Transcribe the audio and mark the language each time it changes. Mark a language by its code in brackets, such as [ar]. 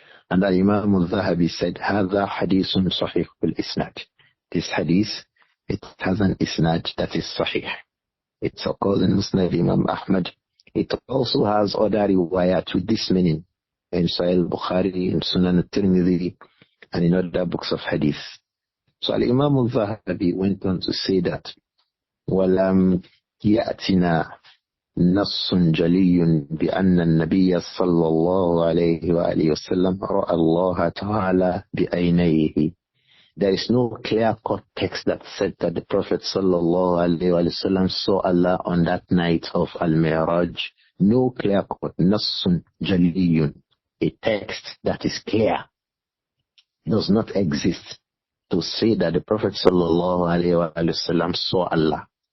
[en] And Imām Adh-Dhahabi said, [ar] هذا حديث صحيح بالإسناد. [en] This hadith, it has an isnad that is sahih. It's occurs in Musnad Imam Ahmad. It also has other riwayat with this meaning in Sahih Bukhari, in Sunan At-Tirmidhi, and in other books of hadith. So Imām Adh-Dhahabi went on to say that [ar] وَلَمْ يَأْتِنَا نَصٌّ جَلِيٌّ بِأَنَّ النَّبِيَّ صَلَّى اللَّهُ عَلَيْهِ وَآلِهِ وَسَلَّمَ رَأَى اللَّهَ تَعَالَى بِعَيْنَيْهِ. [en] There is no clear-cut text that said that the Prophet sallallahu alaihi wasallam saw Allah on that night of Al-Mi'raj. No clear-cut, nassun jaliyun, a text that is clear, does not exist to say that the Prophet sallallahu alaihi wasallam saw Allah.